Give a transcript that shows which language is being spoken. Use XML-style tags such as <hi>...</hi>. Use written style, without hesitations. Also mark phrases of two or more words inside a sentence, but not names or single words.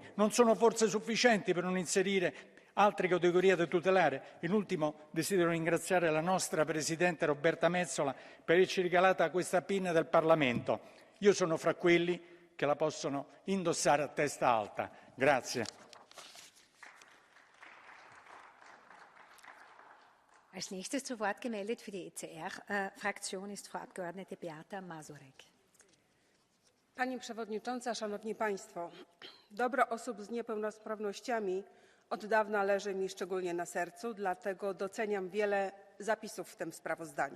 <it>Non sono forse sufficienti per non inserire altre categorie da tutelare? In ultimo desidero ringraziare la nostra Presidente Roberta Metsola per averci regalata questa pinna del Parlamento. Io sono fra quelli che la possono indossare a testa alta. Grazie.</it> <de>Als nächstes zu Wort gemeldet für die ECR-Fraktion ist Frau Abgeordnete Beata Mazurek.</de> <pl>Pani Przewodnicząca, Szanowni Państwo! Dobro osób z niepełnosprawnościami od dawna leży mi szczególnie na sercu, dlatego doceniam wiele zapisów w tym sprawozdaniu.</pl>